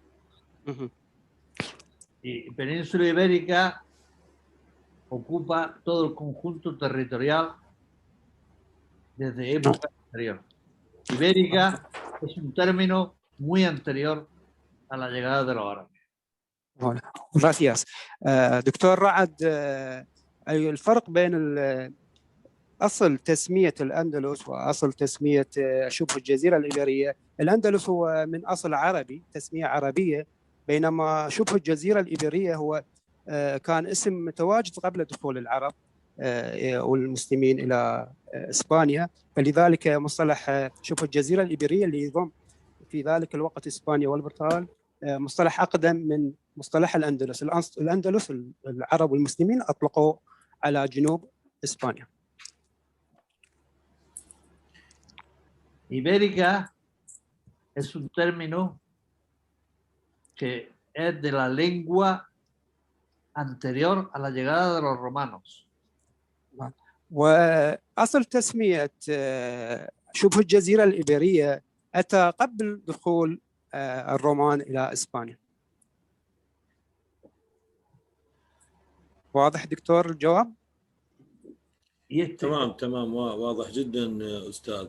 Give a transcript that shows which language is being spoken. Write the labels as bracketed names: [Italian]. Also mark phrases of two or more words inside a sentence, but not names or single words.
[Spanish] Y península ibérica ocupa todo el conjunto territorial desde época anterior. Ibérica es un término muy anterior a la llegada de los árabes. Bueno, gracias. [Arabic] دكتور رعد، الفرق بين أصل تسمية الأندلس وأصل تسمية شبه الجزيرة الإيبيرية. الأندلس هو من أصل عربي، تسمية عربية، بينما شبه الجزيرة الإيبيرية هو كان اسم متواجد قبل دخول العرب والمسلمين إلى إسبانيا، فلذلك مصطلح شبه الجزيرة الإيبيرية اللي يضم في ذلك الوقت إسبانيا والبرتغال مصطلح أقدم من مصطلح الأندلس. الأندلس العرب والمسلمين أطلقوا على جنوب إسبانيا. [Spanish] Ibérica es un término que es de la lengua anterior a la llegada de los romanos. [Arabic] وأصل تسمية شبه الجزيرة الإيبيرية أتى قبل دخول الرومان إلى إسبانيا. واضح دكتور الجواب؟ تمام واضح جدا أستاذ.